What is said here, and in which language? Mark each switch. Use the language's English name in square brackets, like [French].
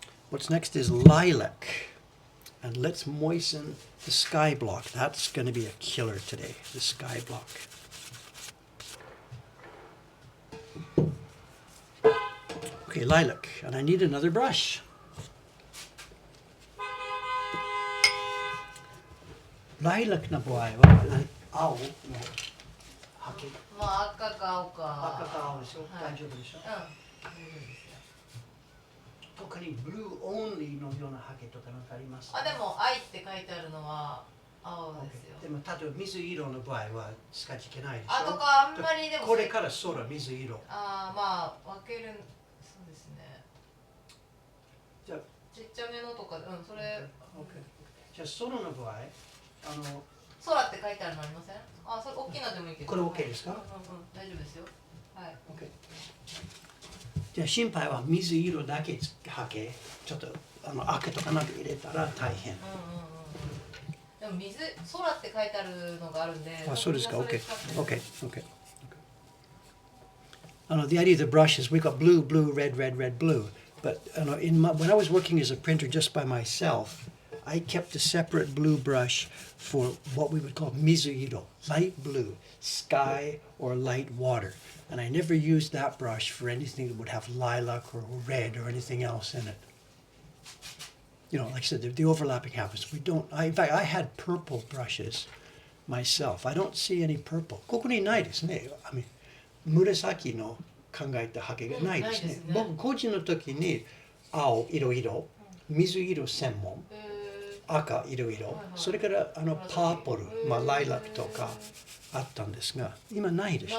[English] What's next is lilac. And let's moisten the sky block. That's going to be a killer today, the sky block. Okay, lilac. And I need another brush. [Japanese] Lilac の場合は青のハケ。まあ赤か青か。赤か青でしょ。大丈夫でしょ。うん。大丈夫ですよ。特にブルーオンリーのようなハケとかなんかありますか。あ、でも愛って書いてあるのは青ですよ。でも例えば水色の場合は使っちゃいけないでしょ。あとかあんまりでも。これから空水色。ああ、まあ分ける。そうですね。じゃあちっちゃめのとか、うん、それ。じゃあ空の場合。空って書いてあるのありません？あ、それ大きいのでもいいけど。これ OK ですか？大丈夫ですよ。はい。 OK。じゃあ心配は水色だけはけ。ちょっと赤とかなんか入れたら大変。でも水空って書いてあるのがあるんで。あ、そうですか。OK。 OK。 OK。 [English] The idea of the brush is we've got blue, blue, red, red, red, blue. But when I was working as a printer just by myself, I kept a separate blue brush for what we would call mizuiro, light blue, sky or light water. And I never used that brush for anything that would have lilac or red or anything else in it. Like I said, the overlapping happens. In fact, I had purple brushes myself. I don't see any purple. [Japanese] ここにないですね。紫の考えたハケがないですね。僕個人の時に青いろいろ、水色専門、赤いろいろ、それからパープル、ライラックとかあったんですが、今ないですね。